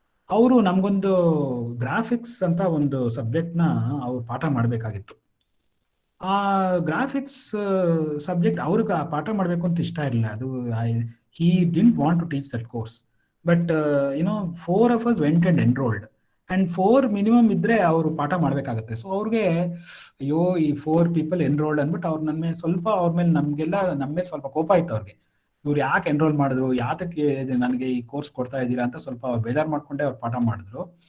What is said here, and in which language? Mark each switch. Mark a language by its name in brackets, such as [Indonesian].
[Kannada] ಅವರು ನಮಗೊಂದು ಗ್ರಾಫಿಕ್ಸ್ ಅಂತ ಒಂದು ಸಬ್ಜೆಕ್ಟ್ನ ಅವ್ರು ಪಾಠ ಮಾಡಬೇಕಾಗಿತ್ತು. ಆ ಗ್ರಾಫಿಕ್ಸ್ ಸಬ್ಜೆಕ್ಟ್ ಅವ್ರಿಗೆ ಆ ಪಾಠ ಮಾಡಬೇಕು ಅಂತ ಇಷ್ಟ ಇರಲಿಲ್ಲ. [English] ಅದು he didn't want to teach that course. But 4 of us went and enrolled. [Kannada] And 4 minimum ಇದ್ದರೆ ಅವರು ಪಾಠ ಮಾಡಬೇಕಾಗತ್ತೆ. ಸೊ ಅವ್ರಿಗೆ ಅಯ್ಯೋ, ಈ 4 people ಎನ್ರೋಲ್ಡ್ ಅಂದ್ಬಿಟ್ಟು ಅವ್ರು ಅವ್ರ ಮೇಲೆ ನಮಗೆ ಸ್ವಲ್ಪ ಕೋಪ ಆಯ್ತು ಅವ್ರಿಗೆ. ಇವ್ರು ಯಾಕೆ ಎನ್ರೋಲ್ ಮಾಡಿದ್ರು, ಯಾತಕ್ಕೆ ನನಗೆ ಈ ಕೋರ್ಸ್ ಕೊಡ್ತಾ ಇದ್ದೀರಾ ಅಂತ ಸ್ವಲ್ಪ ಅವ್ರು ಬೇಜಾರು ಮಾಡ್ಕೊಂಡೆ ಅವ್ರು ಪಾಠ ಮಾಡಿದ್ರು.